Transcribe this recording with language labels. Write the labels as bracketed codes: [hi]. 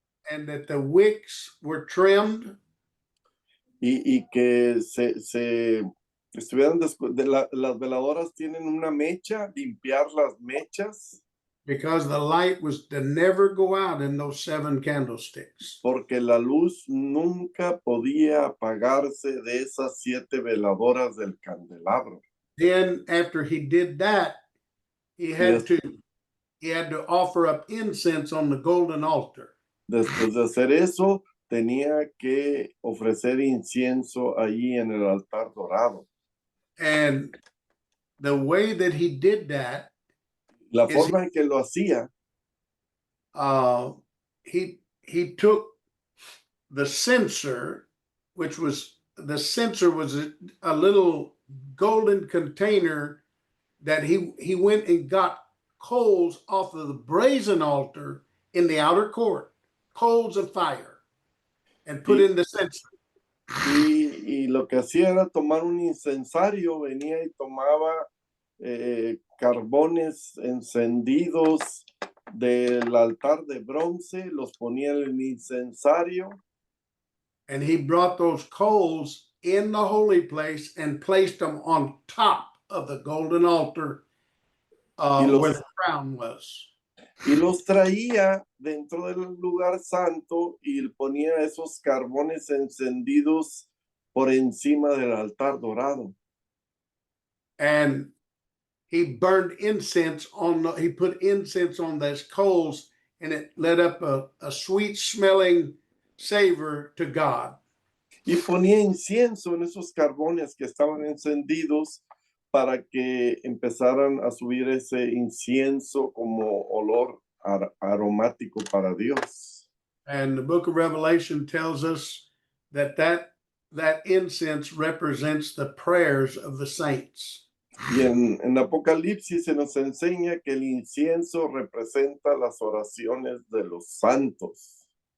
[en] And that the wicks were trimmed. [es] Y que se estuvieran las veladoras tienen una mecha, limpiar las mechas. [en] Because the light was to never go out in those 7 candlesticks. [es] Porque la luz nunca podía apagarse de esas 7 veladoras del candelabro. [en] Then after he did that, he had to offer up incense on the golden altar. [es] Después de hacer eso, tenía que ofrecer incienso allí en el altar dorado. [en] And the way that he did that, [es] la forma en que lo hacía, [en] he took the censer, which was a little golden container that he went and got coals off of the brazen altar in the outer court, coals of fire, and put in the censer. [es] Y lo que hacía era tomar un incensario, venía y tomaba carbones encendidos del altar de bronce, los ponía en el incensario. [en] And he brought those coals in the holy place and placed them on top of the golden altar where the crown was. [es] Y los traía dentro del lugar santo y ponía esos carbones encendidos por encima del altar dorado. [en] And he burned incense he put incense on those coals, and it lit up a sweet smelling savor to God. [es] Y ponía incienso en esos carbones que estaban encendidos para que empezaran a subir ese incienso como olor aromático para Dios. [en] And the book of Revelation tells us that incense represents the prayers of the saints. [es] Y en Apocalipsis se nos enseña que el incienso representa las oraciones de los santos.